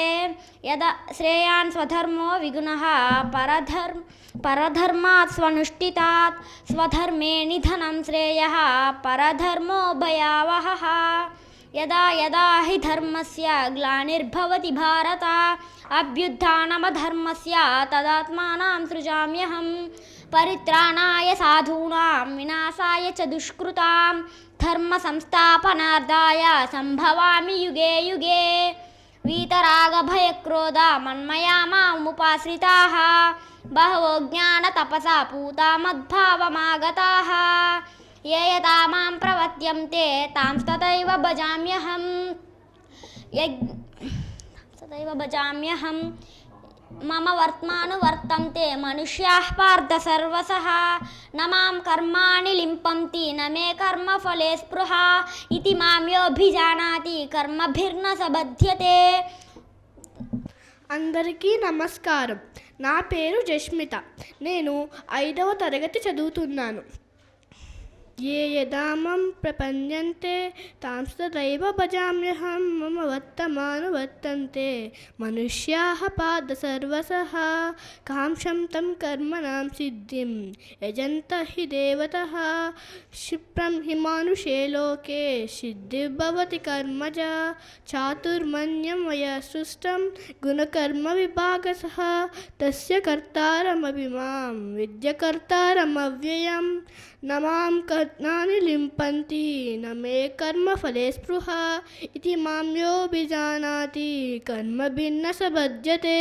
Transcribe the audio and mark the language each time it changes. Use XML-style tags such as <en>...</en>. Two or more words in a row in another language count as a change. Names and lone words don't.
<sa>యదా శ్రేయాన్ స్వధర్మో విగుణః పరధర్మాత్ స్వనుష్ఠితాత్ స్వధర్మే నిధనం శ్రేయః పరధర్మో భయావహః యదా యదా హి ధర్మస్య గ్లానిర్భవతి భారత అభ్యుత్థానమధర్మస్య తదాత్మానం సృజామ్యహం పరిత్రాణాయ సాధూనాం వినాశాయ చ దుష్కృతాం ధర్మ సంస్థాపనార్థాయ సంభవామి యుగే యుగే వీతరాగభయక్రోధ మన్మయా మాముపాశ్రితాః బహవో జ్ఞానతపసా పూతా మద్భావమాగతాః ये यथा मां प्रपद्यन्ते तांस्तथैव भजाम्यहं मम वर्त्मानुवर्तन्ते मनुष्याः पार्थ सर्वशः न मां कर्माणि लिम्पन्ति न मे कर्मफले स्पृहा इति मां योऽभिजानाति कर्मभिर्न सबध्यते.</sa> <te>అందరికీ నమస్కారం. నా పేరు జస్మిత. నేను 5వ తరగతి చదువుతున్నాను.</te> <sa>ये यदा मां प्रपद्यन्ते तांस्तथैव भजाम्यहं मम वर्त्मानुवर्तन्ते मनुष्याः पाद सर्वशः कांक्षं तं कर्मणां सिद्धिं यजन्त हि देवतः क्षिप्रं हि मानुषे लोके सिद्धिर्भवति कर्मजा चातुर्मन्यं मया सृष्टं गुणकर्मविभागशः तस्य कर्तारमपि मां विद्यकर्तारमव्ययं न मां कर्माणि लिम्पन्ति न मे कर्मफले स्पृहा इति मां योऽभिजानाति कर्मभिर्न सबध्यते.</sa>